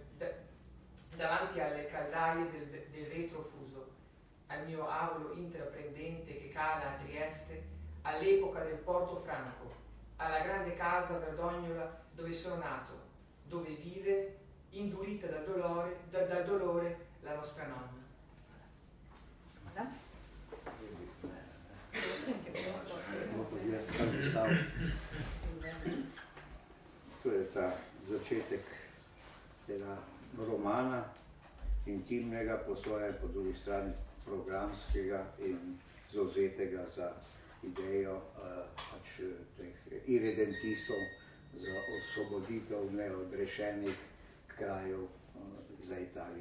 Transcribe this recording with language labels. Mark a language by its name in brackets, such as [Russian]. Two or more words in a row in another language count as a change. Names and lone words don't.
[Italian] alle caldaie del vetro fuso, al mio avolo intraprendente che cala a Trieste all'epoca del Porto Franco, alla grande casa verdognola dove sono nato, dove vive, indurita dal dolore, la nostra nonna. [Slovenian] To je ta začetek tega romana, intimnega po svoje, po drugi strani programskega in zavzetega za idejo teh irredentistov za osvoboditev neodrešenih krajev za Italijo.